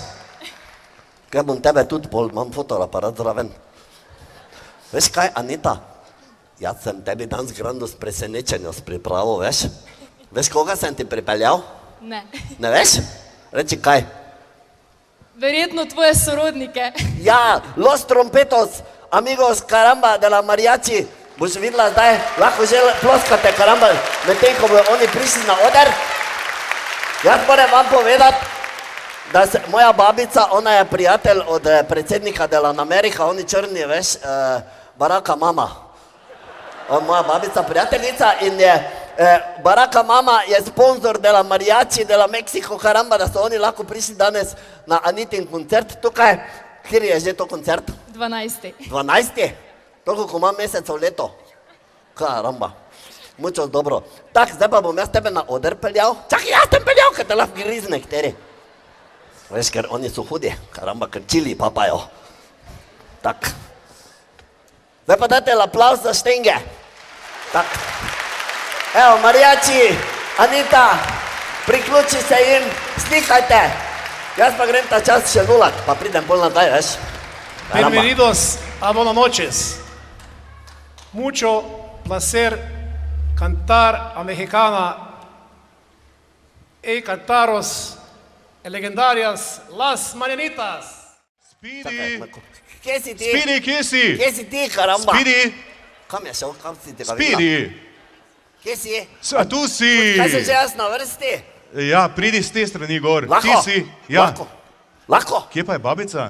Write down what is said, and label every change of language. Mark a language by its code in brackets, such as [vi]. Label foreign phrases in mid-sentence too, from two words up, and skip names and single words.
[sl] Kaj bom tebe tudi pol, imam fotoaparat zraven. Veš kaj, Anita? Jaz sem tebi danes grando s presenečenjem pripravil, veš? Veš, koga sem ti pripeljal? Ne. Ne veš? Reči kaj? Verjetno tvoje sorodnike. Ja, [es] los trompetos, amigos, caramba, de la mariachi. [sl] Boš videla zdaj, lahko že ploskate, caramba, medtem ko bojo oni prišli na oder. Jaz moram vam povedati, da se, moja babica, ona je prijatelj od predsednika [es] de la Amerika, [sl] oni črni, veš, Baracka mama. Moja babica prijateljica in je, Baracka mama je sponzor [es] de la mariachi, de la Mexico, caramba, [sl] da so oni lahko prišli danes na Anitin koncert tukaj. Kjer je že to koncert? 12. 12? Toliko, ko imam mesecev leto. [es] Karamba. Mucho [sl] dobro. Tak, zdaj pa bom jaz tebe na oder peljal. Čakaj, jaz tem peljal, ker te lahko grizne, kateri. Veš, ker oni so hudi. Karamba, ker čili papajo. Tak. Zdaj pa dajte aplauz za štenge. Tak. Evo, mariači, Anita, priključi se jim, slikajte. Jaz pa grem ta čas še nulat, pa pridem bolj nazaj, veš. Karamba. [es] Bienvenidos a Buenas noches. Mucho placer cantar a mexicana y cantaros legendarias Las Mañanitas. [sl] Spidi, Kje si ti? Spidi, kje si? Kje si ti, karamba? Spidi, Kam je šel, kam si tega videla? Spidi, Kje si? a tu si. Kaj sem že jaz na vrsti? Ja, pridi z te strani gor. Lahko? Ti si, ja. Lahko? Lahko? Kje pa je babica?